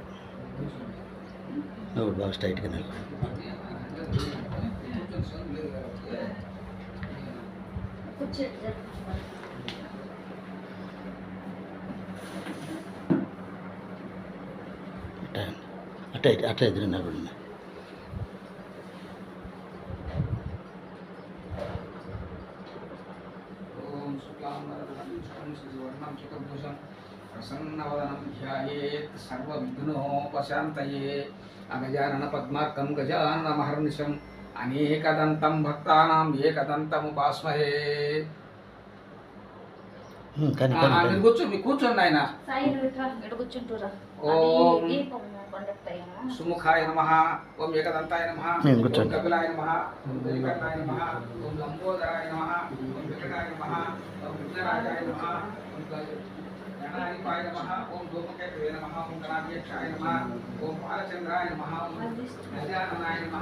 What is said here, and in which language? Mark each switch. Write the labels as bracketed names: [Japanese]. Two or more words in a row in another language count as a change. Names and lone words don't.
[Telugu] నువ్వు బాగా స్ట్రైట్గా నిల్లు. అట్లా అట్లా ఎదురు నిలబడింది. [Sanskrit] प्रसन्नवदनं ध्यायेत् सर्वविघ्नोपशान्तये अगजानन पद्मार्कं गजाननमहर्निशम् अनेकदन्तं भक्तानाम् एकदन्तमुपास्महे. [Telugu] మీరు కూర్చోండి ఆయన. [Sanskrit] ఓం సుముఖాయ నమః, ఓం ఏకదంతాయ నమః, ఓం కపిలాయ నమః, ఓం గరికర్ణాయ నమః, ఓం లంబోదరాయ నమః, ఓం వికటాయ నమః, ఓం విఘ్నరాజాయ నమః, ఓం గణాధిపాయ నమః, ఓం ధూమకేతవే నమః, ఓం గణాధ్యక్షాయ నమః, ఓం బాలచంద్రాయ నమః, ఓం గజాననాయ నమః.